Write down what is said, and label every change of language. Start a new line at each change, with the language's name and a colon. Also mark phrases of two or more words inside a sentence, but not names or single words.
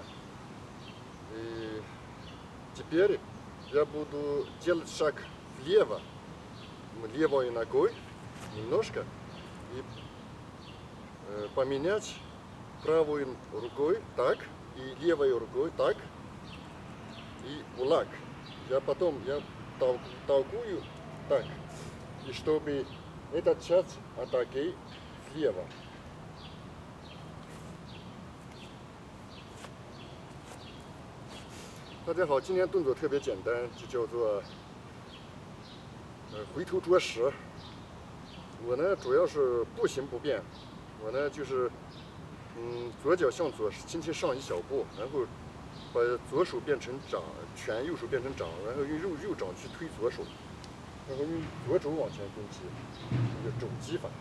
Russian: И теперь я буду делать шаг влево, левой ногой немножко, и поменять правой рукой так, и левой рукой так, и кулак. Я толкую так, и чтобы этот часть атаки влево.
Chinese: 大家好，今天动作特别简单，就叫做回头啄食。我呢主要是步行不便，我呢就是左脚向左轻轻上一小步，然后把左手变成掌拳，右手变成掌，然后用右掌去推左手，然后用左肘往前攻击，一个肘击法。